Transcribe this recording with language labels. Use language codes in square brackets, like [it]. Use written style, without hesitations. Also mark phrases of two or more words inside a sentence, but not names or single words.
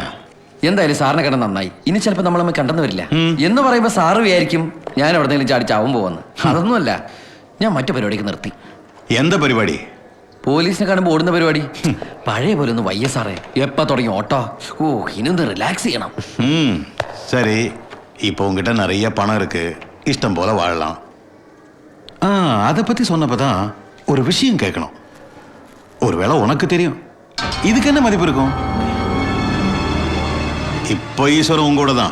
[ml] എന്തായാലും സാറിനെ കണ്ട നന്നായി. ഇനി ചിലപ്പോൾ നമ്മൾ കണ്ടെന്ന് വരില്ല എന്ന് പറയുമ്പോൾ സാറ് വിചാരിക്കും ഞാൻ എവിടെന്നെങ്കിലും ചാടി ചാവും പോവെന്ന്. അതൊന്നുമല്ല, ഞാൻ മറ്റു പരിപാടിക്ക് നിർത്തി. എന്താ പരിപാടി? പോലീസിനെ കാണുമ്പോൾ ഓടുന്ന പരിപാടി. പഴയ പോലെ ഒന്ന് വയ്യ സാറേ. എപ്പോ തുടങ്ങി ഓട്ടോ? ഓ, ഇനിയൊന്ന് റിലാക്സ് ചെയ്യണം. [ta] சரி, இப்போ உங்ககிட்ட நிறைய பணம் இருக்கு, இஷ்டம் போல வாழலாம். அதை பத்தி சொன்னப்பதான் ஒரு விஷயம் கேட்கணும். ஒருவேளை உனக்கு தெரியும், இதுக்கு என்ன மதிப்பு இருக்கும்? இப்போ ஈஸ்வரன் உங்கூட தான்.